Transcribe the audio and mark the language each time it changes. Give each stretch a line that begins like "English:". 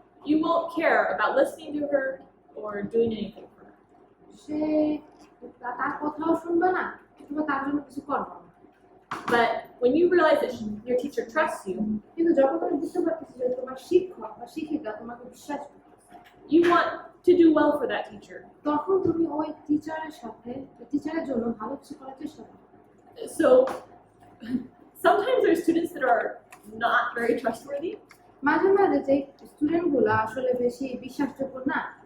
English: you won't care about listening to her or doing anything for her.
Bangla: সে তার কথাও শুনবে না কিংবা তার জন্য কিছু করবে না।
English: But when you realize that your teacher trusts you,
Bangla: কিন্তু যখন তুমি বুঝতে পারতেছো যে তোমার শিক্ষক বা শিক্ষিকা তোমাকে বিশ্বাস করে,
English: you want to do well for that teacher.
Bangla: তখন তুমি ওই টিচারের জন্য ভালো কিছু করার চেষ্টা করো।
English: So sometimes there are students that are not very trustworthy,
Bangla: মাঝে মাঝে যে স্টুডেন্টগুলো আসলে বেশি বিশ্বাসযোগ্য না,